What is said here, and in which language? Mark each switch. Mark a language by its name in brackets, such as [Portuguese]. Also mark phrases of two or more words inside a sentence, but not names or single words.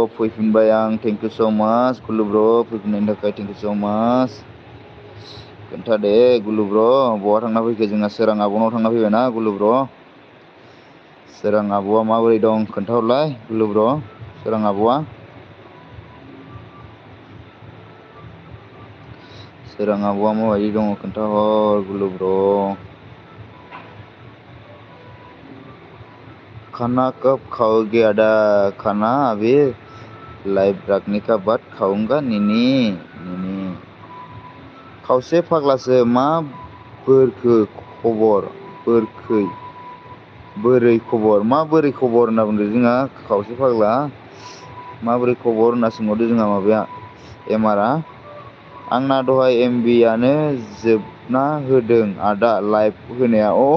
[Bodo] फैफिनबाय आं [English] thank you so much [Bodo] गुल्लु ब्र' फैफिननायनि थाखाय [English] thank you so much [Bodo] खोन्थादे गुल्लु ब्र' बहा थांना फैखो जोंहा सोरां आब'नाव थांना फैबायना गुल्लु ब्र' सोरां आब'आ माबोरै दं खोन्थाहरलाय गुल्लु ब्र' सोरां आब'आ माबायदि दङ खोन्थाहर [Hindi] गुल्लु ब्र' खाना कब खाओगे आदा खाना अभी लाइव रखने का बाद खाऊंगा निनी [Bodo] खावसे फाग्लासो मा बोरखो खबर बोरै खबर माबोरै खबर होनना बुंदों जोंहा खावसे फाग्ला माबोरै खबर होनना सोंहरदो जोंहा माबाया एमारआ आंना दहाय MBआनो जोबना होदों आदा लाइभ होनाया